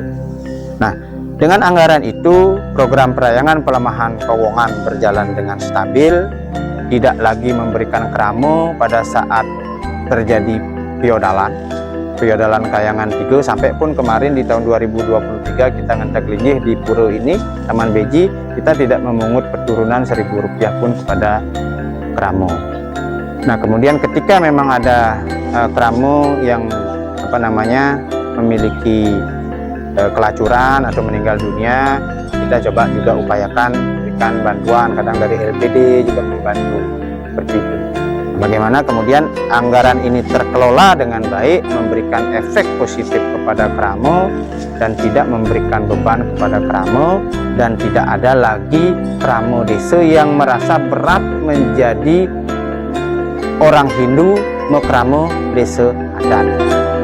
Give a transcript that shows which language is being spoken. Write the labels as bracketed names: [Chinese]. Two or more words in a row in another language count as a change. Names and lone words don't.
[Indonesian] Nah, dengan anggaran itu program perayangan pelemahan Kowongan berjalan dengan stabil, tidak lagi memberikan keramu pada saat terjadi piodalan Kayangan 3, sampai pun kemarin di tahun 2023 kita [Balinese] ngentek linggih [Indonesian] di Pura ini, Taman Beji, kita tidak memungut peturunan Rp1.000 pun kepada keramu. Nah, kemudian ketika memang ada keramu yang memiliki kelacuran atau meninggal dunia, kita coba juga upayakan berikan bantuan, kadang dari LPD juga membantu seperti itu. Bagaimana kemudian anggaran ini terkelola dengan baik, memberikan efek positif kepada keramu dan tidak memberikan beban kepada keramu, dan tidak ada lagi keramu desa yang merasa berat menjadi orang Hindu mekeramu desa adat.